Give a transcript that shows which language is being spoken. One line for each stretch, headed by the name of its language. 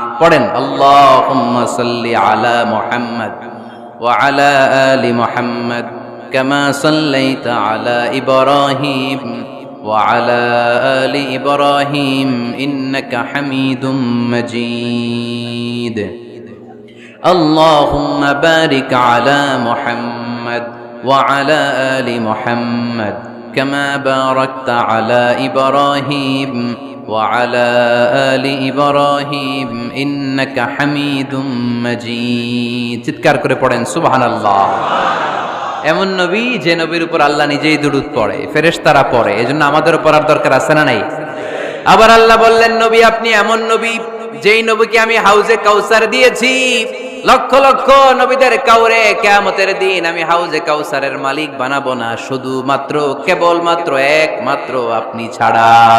Bangla: পড়েন,
Arabic: আল্লাহুম্মা সাল্লি আলা মুহাম্মাদ ওয়া আলা আলি মুহাম্মাদ কামা সাল্লাইতা আলা ইব্রাহিম ওয়া আলা আলি ইব্রাহিম ইন্নাকা হামিদুম মাজিদ। اللهم بارك على محمد وعلى آل محمد كما باركت على إبراهيم وعلى آل إبراهيم إنك حميد مجيد।
Bangla: চিৎকার করে পড়েন সুবহানাল্লাহ। এমন নবী যে নবীর উপর আল্লাহ নিজেই দুরূদ পড়ে, ফেরেশতারা পড়ে, এজন্য আমাদেরও পড়ার দরকার আছে না নাই? আবার আল্লাহ বললেন, নবী আপনি এমন নবী যেই নবীকে আমি হাউজে কাউসার দিয়েছি। লক্ষ লক্ষ নবীদের কাউরে কিয়ামতের দিন আমি হাউজে কাউসারের মালিক বানাবো না, শুধুমাত্র কেবলমাত্র একমাত্র আপনি ছাড়া।